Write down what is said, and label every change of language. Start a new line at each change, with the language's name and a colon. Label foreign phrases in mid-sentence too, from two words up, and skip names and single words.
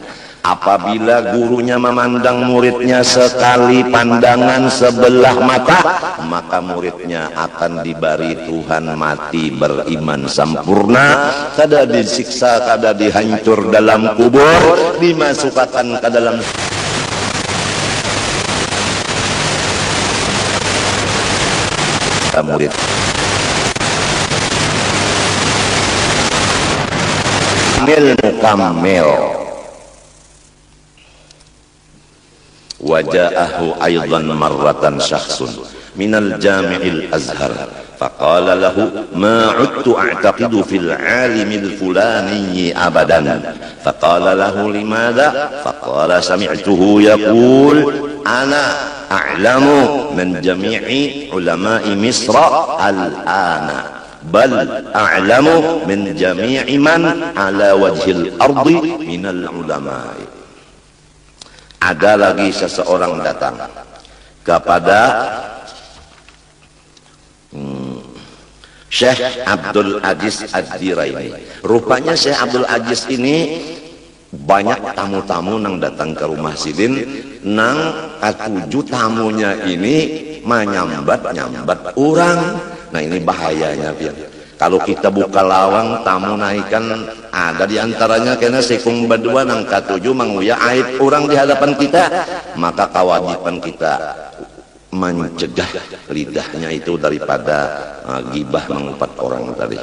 Banjar: Apabila gurunya memandang muridnya sekali pandangan sebelah mata, maka muridnya akan diberi Tuhan mati beriman sempurna, kada disiksa, kada dihancur dalam kubur, dimasukkan ke dalam murid. Mukammil.
Arabic: وجاءه أيضا مرة شخص من الجامع الأزهر فقال له ما عدت أعتقد في العالم الفلاني أبدا فقال له لماذا فقال سمعته يقول أنا أعلم من جميع علماء مصر الآن بل أعلم من جميع من على وجه الأرض من العلماء.
Banjar: Ada lagi seseorang datang kepada Syekh Abdul Aziz Ad-Diraini. Rupanya Syekh Abdul Aziz ini banyak tamu-tamu nang datang ke rumah sidin, nang katuju tamunya ini menyambat orang. Nah ini bahayanya biar kalau kita buka lawang tamu naikkan, ada diantaranya kena sekung berdua nang katuju menguya aib orang di hadapan kita, maka kewajiban kita mencegah lidahnya itu daripada gibah mengumpat orang tadi.